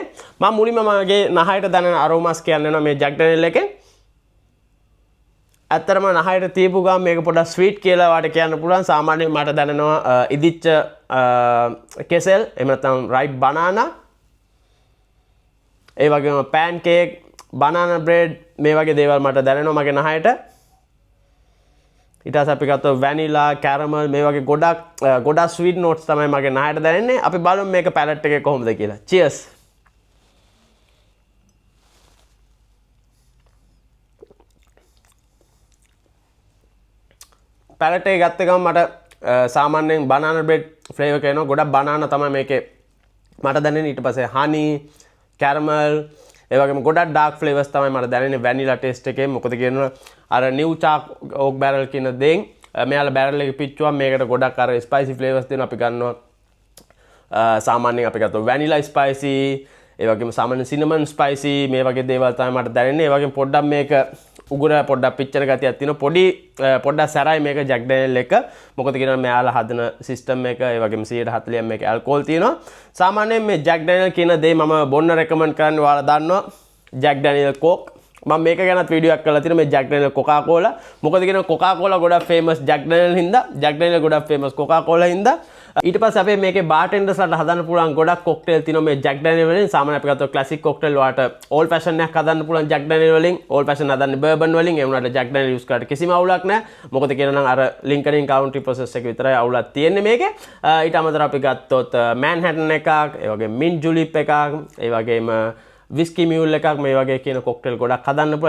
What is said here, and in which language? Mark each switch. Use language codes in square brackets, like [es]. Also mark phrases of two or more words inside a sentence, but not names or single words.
[si] මම මුලින්ම මගේ නහයට දැනෙන aromas කියන්න යනවා මේ Jack Daniel එකෙන්. ඇත්තටම නහයට තියපු ගමන් මේක පොඩ්ඩක් sweet කියලා වාට කියන්න පුළුවන්. සාමාන්‍යයෙන් මට දැනෙනවා ඉදිච්ච කෙසෙල් එහෙම නැත්නම් [en] ripe banana. [si] ඒ වගේම pancake, [en] banana bread [si] මේ වගේ දේවල් මට දැනෙනවා මගේ නහයට. ඊට පස්සේ අපි ගත්තොත් vanilla, caramel මේ වගේ ගොඩක් [en] sweet notes [si] තමයි මගේ නහයට දැනෙන්නේ. අපි බලමු මේක palate එකේ කොහොමද කියලා. Cheers. palate එක ගත්ත ගමන් මට සාමාන්‍යයෙන් [en] banana bread flavor [si] එක එනවා. ගොඩක් banana තමයි මේකේ මට දැනෙන්නේ. ඊට පස්සේ honey, caramel ඒ වගේම ගොඩක් [en] dark flavors [si] තමයි මට දැනෙන්නේ [en] vanilla taste [si] එකේ. මොකද කියනවා අර [en] new chark oak barrel [si] කියන දෙයින් මෙයාලා barrel එක පිච්චුවා මේකට ගොඩක් අර [en] spicy flavors [si] දෙනවා. අපි ගන්නවා සාමාන්‍යයෙන් අපි ගත්තොත් [en] vanilla spicy, [si] ඒ වගේම සාමාන්‍ය [en] cinnamon spicy [si] මේ වගේ දේවල් තමයි මට දැනෙන්නේ. ඒ වගේම පොඩ්ඩක් මේක උගුර පොඩ්ඩක් පිච්චෙන ගතියක් තියෙනවා. පොඩ්ඩක් සැරයි මේක Jack Daniel එක. මොකද කියනවා මෙයාලා හදන සිස්ටම් එක ඒ වගේම 140ක් මේක ඇල්කොහොල් තියෙනවා. සාමාන්‍යයෙන් මේ Jack Daniel කියන දේ මම බොන්න රෙකමන්ඩ් කරන්නේ ඔයාලා දන්නවා Jack Daniel Coke. මම මේක ගැනත් වීඩියෝ එකක් කරලා තියෙනවා මේ Jack Daniel Coca-Cola. මොකද කියනවා Coca-Cola ගොඩක් famous Jack Daniel හින්දා, Jack Daniel ගොඩක් famous Coca-Cola හින්දා. ඊට පස්සේ අපි මේකේ bartendersලාට හදන්න පුළුවන් ගොඩක් cocktail තියෙනවා මේ Jack Daniel වලින්. සාමාන්‍යයෙන් අපි ගත්තොත් [en] classic cocktail [si] වලට old fashion එකක් හදන්න පුළුවන් Jack Daniel වලින්. old fashion හදන්නේ bourbon වලින්. ඒ වුණාට Jack Daniel use කරාට කිසිම අවුලක් නැහැ. මොකද කියනනම් අර Lincoln County process එක විතරයි අවුලක් තියෙන්නේ මේකේ. ඊට අමතරව අපි ගත්තොත් Manhattan එකක්, ඒ වගේම mint julep එකක්, ඒ වගේම විස්කි මියුල් එකක් මේ වගේ කියන කොක්ටේල් ගොඩක් හදන්න පුළුවන්.